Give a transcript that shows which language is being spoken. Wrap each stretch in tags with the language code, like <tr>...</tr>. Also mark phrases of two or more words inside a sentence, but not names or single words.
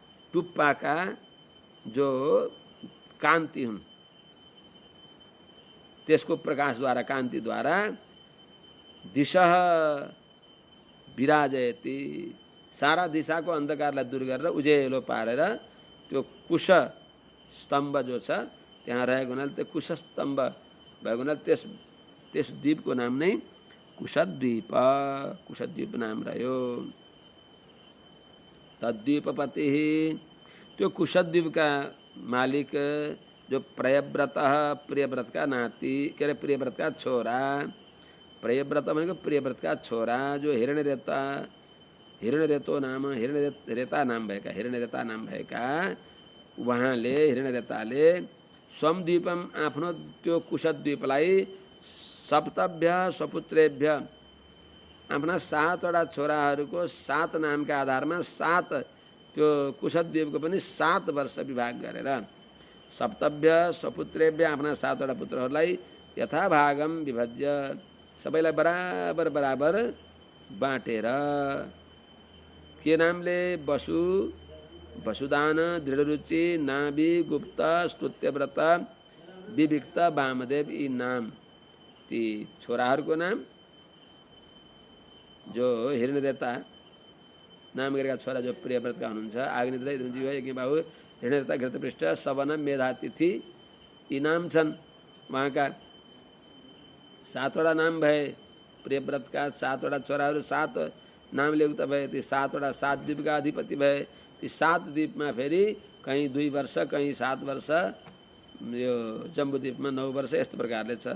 <ne>टुप्पाका जो कान्ति हुन् त्यसको प्रकाशद्वारा कान्तिद्वारा</ne> <sa>दिशः विराजयति,</sa> <ne>सारा दिशाको अन्धकारलाई दूर गरेर उज्यालो पारेर त्यो कुश स्तम्भ जो छ त्यहाँ रहेको हुनाले त्यो कुश स्तम्भ भएको हुनाले त्यस द्वीपको नाम नै कुशद्वीप नाम रह्यो। तद्वीपपति, त्यो कुशद्वीपका मालिक जो प्रियव्रत, प्रियव्रत का नाती के अरे प्रियव्रत का छोरा, प्रियव्रत भनेको प्रियव्रत का छोरा जो हिरण्यरेतो नाम हिरण्यरेता नाम भएका उहाँले हिरण्यरेताले स्वमद्वीपम आफ्नो त्यो कुशद्वीपलाई</ne> <sa>सप्तभ्य सपुत्रेभ्य</sa> <ne>आफ्ना 7 वटा छोराहरूको 7 नामका आधारमा 7 त्यो कुशद्वीपको पनि 7 वर्ष विभाग गरेर</ne> <sa>सप्तभ्य सपुत्रेभ्य</sa> <ne>आफ्ना 7 वटा पुत्रहरूलाई</ne> <sa>यथाभागम विभज्य</sa> <ne>सबैलाई बराबर बराबर बाँटेर के नामले वसु, वसुदान, दृढरुचि, नाभि, गुप्त, स्तुत्यव्रत, विविक्त, वामदेव यी नाम ती छोराहरूको नाम जो हिरण्यरेता नाम गरेका छोरा जो प्रियव्रतका हुनुहुन्छ आग्निद्र इन्द्रजीव यज्ञबाहु हिरण्यरेता घृतपृष्ठ सवन मेधातिथि यी नाम छन्। उहाँका 7 वटा नाम भए, प्रियव्रतका 7 वटा छोराहरू 7 नामले उक्त भए, ती 7 वटा 7 द्वीपका अधिपति भए। ती 7 द्वीपमा फेरि कहीँ 2 वर्ष कहीँ 7 वर्ष, यो जम्बुद्वीपमा 9 वर्ष यस्तो प्रकारले छ।</ne>